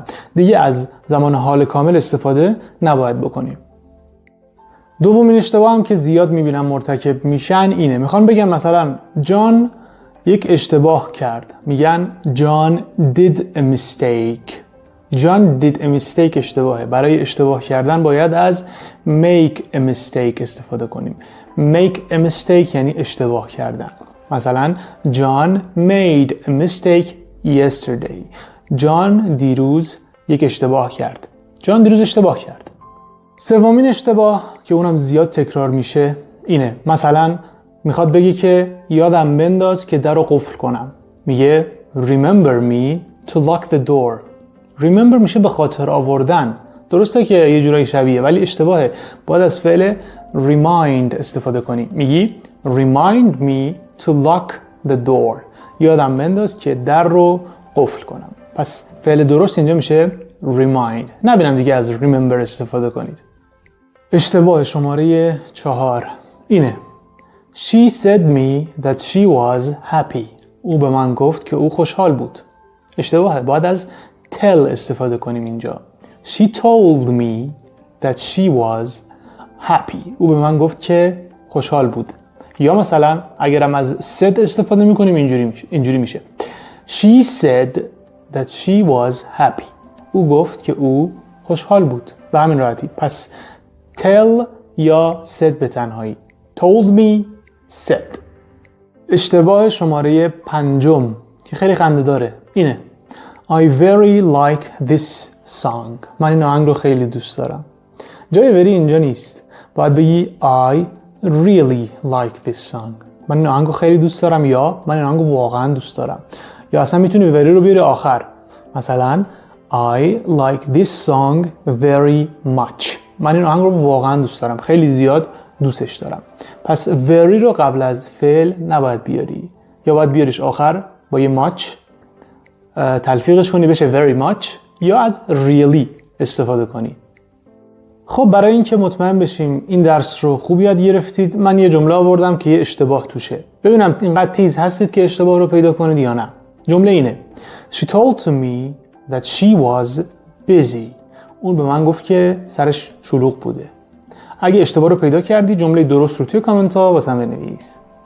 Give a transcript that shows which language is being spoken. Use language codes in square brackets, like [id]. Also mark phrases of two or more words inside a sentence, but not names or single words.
[fa] دیگه از زمان حال کامل استفاده نباید بکنیم. دومین اشتباه هم که زیاد میبینم مرتکب میشن اینه. میخوان بگن مثلا جان یک اشتباه کرد، میگن [en] John did a mistake. John did a mistake [fa] اشتباهه. برای اشتباه کردن باید از [en] make a mistake [fa] استفاده کنیم. make a mistake یعنی اشتباه کردن. مثلا John made a mistake yesterday. جان دیروز یک اشتباه کرد. جان دیروز اشتباه کرد. سومین اشتباه که اونم زیاد تکرار میشه اینه. مثلا میخواد بگی که یادم بنداز که در رو قفل کنم. [en] میگه remember me to lock the door. [fa] remember میشه به خاطر آوردن. درسته که یه جورایی شبیه ولی اشتباهه. باید از فعل remind استفاده کنی. [en] میگی remind me to lock the door. [fa] یادم بنداز که در رو قفل کنم. پس فعل درست اینجا میشه remind. نبینم دیگه از remember استفاده کنید. اشتباه شماره 4 اینه. [en] She said me that she was happy. [fa] او به من گفت که او خوشحال بود. اشتباهه. باید از tell استفاده کنیم اینجا. [en] She told me that she was happy. [fa] او به من گفت که خوشحال بود. یا مثلا اگرم از said استفاده میکنیم اینجوری میشه. [en] She said that she was happy. [fa] او گفت که او خوشحال بود. به همین راحتی. پس tell یا said به تنهایی. [en] told me said. [fa] اشتباه شماره 5 که خیلی خنده داره اینه. [en] I very like this song. [fa] من این آهنگ رو خیلی دوست دارم. جای very اینجا نیست. باید بگی [en] I really like this song. [fa] من این آهنگ رو خیلی دوست دارم یا من این آهنگ رو واقعا دوست دارم. یا اصلا میتونی very رو بیاری آخر. مثلا [en] I like this song very much. [fa] من این آهنگ رو واقعا دوست دارم. خیلی زیاد دوستش دارم. پس very رو قبل از فعل نباید بیاری. یا باید بیاریش آخر با یه much تلفیقش کنی بشه [en] very much، [fa] یا از really استفاده کنی. خب برای اینکه مطمئن بشیم این درس رو خوب یاد گرفتید، من یه جمله آوردم که یه اشتباه توشه. ببینم اینقدر تیز هستید که اشتباه رو پیدا کنید یا نه. جمله اینه. [en] She told to me that she was busy. [fa] اون به من گفت که سرش شلوغ بوده. اگه اشتباه رو پیدا کردی جمله درست رو توی کامنت ها واسم بنویس.